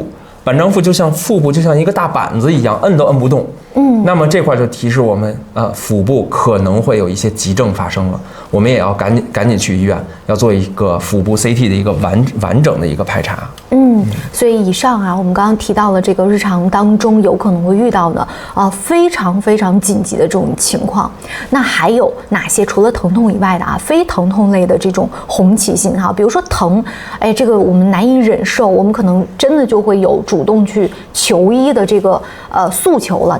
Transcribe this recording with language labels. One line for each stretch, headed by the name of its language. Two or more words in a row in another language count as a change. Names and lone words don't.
Chinese: 板張腹就像腹部就像一個大板子一樣，摁都摁不動。那麼這塊就提示我們，腹部可能會有一些急症發生了，我們也要趕緊去醫院，要做一個腹部 CT 的一個完整的一個排查。所以以上啊，我們剛剛提到了這個日常當中有可能會遇到的非常非常緊急的這種情況。那還有哪些除了疼痛以外的非疼痛類的這種紅旗信號？比如說疼，這個我們難以忍受，我們可能真的就會有主動去求醫的這個訴求了。